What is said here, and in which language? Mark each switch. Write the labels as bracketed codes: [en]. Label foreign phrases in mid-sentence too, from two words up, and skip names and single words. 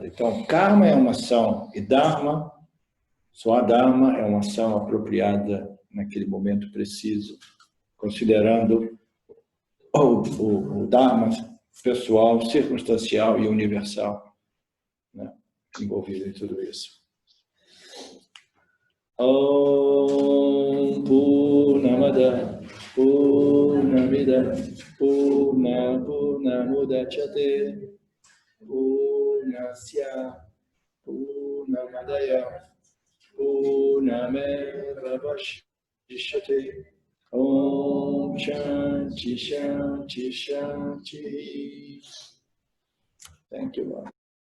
[pt] Então, karma é uma ação e dharma, só a dharma é uma ação apropriada naquele momento preciso, considerando o dharma pessoal, circunstancial e universal, né, envolvido em tudo isso. [sa] ॐ पूर्णमदः पूर्णमिदं पूर्णमुदच्यते पूर्णस्य पूर्णमादाय पूर्णमेव वशिष्यते ॐ शान्तिः शान्तिः शान्तिः. [en] Thank you, Lord.